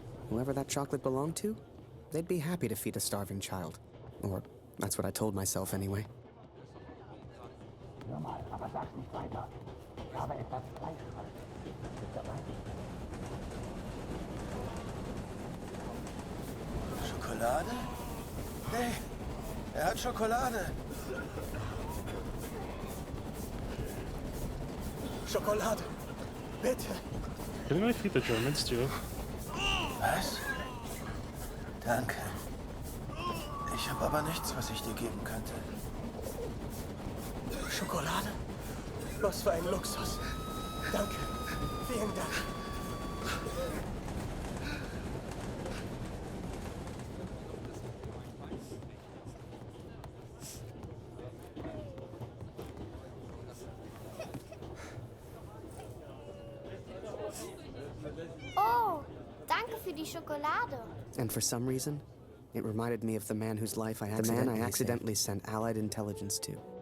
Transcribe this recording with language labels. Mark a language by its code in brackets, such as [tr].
[en] Whoever that chocolate belonged to, they'd be happy to feed a starving child. Or, that's what I told myself anyway. [de] Hör mal, aber sag's nicht weiter. Ich habe etwas Fleischfresses. Bist dabei? Schokolade? Nee, hat Schokolade. Schokolade. Bitte. [en] Didn't I feed the Germans too? [de] Was? Danke. Ich habe aber nichts, was ich dir geben könnte. Schokolade? Was für ein Luxus. Danke. Vielen Dank. Oh, danke für die Schokolade. [en] And for some reason, it reminded me of the man whose life I accidentally sent Allied intelligence to.